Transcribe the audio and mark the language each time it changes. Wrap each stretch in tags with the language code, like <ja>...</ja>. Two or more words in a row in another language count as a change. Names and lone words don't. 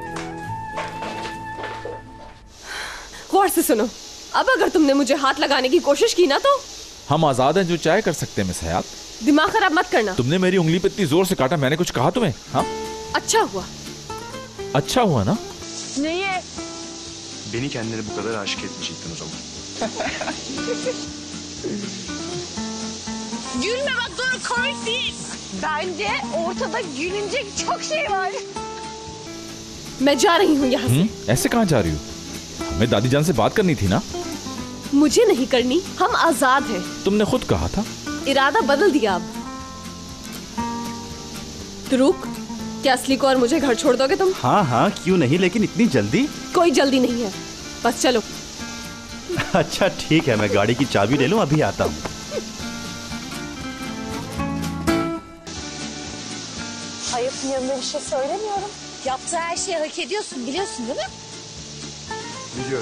<hi>गौर से सुनो, अब अगर तुमने मुझे हाथ लगाने की कोशिश की ना तो हम आजाद हैं, जो चाहे कर सकते हैं मिस हयात। दिमाग खराब मत करना। तुमने मेरी उंगली पे इतनी जोर से काटा, मैंने कुछ कहा तुम्हें? हाँ, अच्छा हुआ। अच्छा हुआ ना?</hi> <tr>Neyi? Beni kendine bu kadar aşık etmeyecektin o zaman. Gülme bak, dur, komik değil. Bence ortada gülünecek çok şey var.</tr> <hi>मैं जा रही हूँ यहाँ से। ऐसे कहाँ जा रही हो? हमें दादी जान से बात करनी थी ना। मुझे नहीं करनी, हम आजाद हैं। तुमने खुद कहा था। इरादा बदल दिया अब। तुरुक, क्या असली को और मुझे घर छोड़ दोगे तुम? हाँ हाँ, क्यों नहीं, लेकिन इतनी जल्दी? कोई जल्दी नहीं है, बस चलो। अच्छा ठीक है, मैं गाड़ी की चाबी ले लूं, अभी आता हूँ।</hi> <tr>Hayatın yanında bir şey söylemiyorum. Yaptığı her şeyi hak ediyorsun, biliyorsun değil mi? Biliyorum.</tr>